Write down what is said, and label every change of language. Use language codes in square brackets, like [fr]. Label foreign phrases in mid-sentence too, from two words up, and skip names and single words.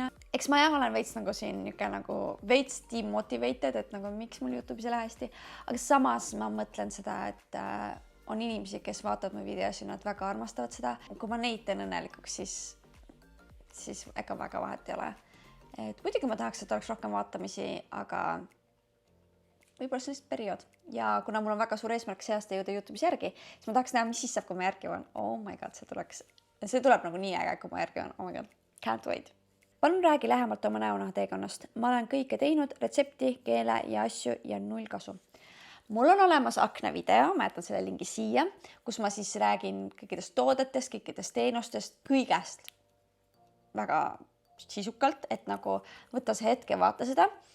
[et] Eks ma olen veits nagu siin nagu veits demotivated, et nagu miks mul YouTube'is ei lähe hästi, aga samas ma mõtlen seda, et on inimesi, kes vaatavad mu videosi, nad väga armastavad seda. Kui ma neid teen õnnelikuks, siis ega väga vahet ei ole. Et muidugi ma tahaks, et oleks rohkem vaatamisi, aga võib-olla see on lihtsalt periood. Ja kuna mul on väga suur eesmärk see aasta jõuda YouTube'is järgi, siis ma tahaks näha, mis siis saab, kui ma järgi jõuan. [en] Oh my god, [et] see tuleb nagu nii äge, kui ma järgi jõuan. [en] Oh my god, can't wait. [et] Palun räägi lähemalt oma näonaha teekonnast. Ma olen kõike teinud, retsepti, keele ja asju ja 0 kasu. Mul on olemas akna video, ma jätan selle lingi siia, kus ma siis räägin kõikidest toodetest, kõikidest teenustest, kõigest väga sisukalt, et nagu võtta see hetk ja vaata seda.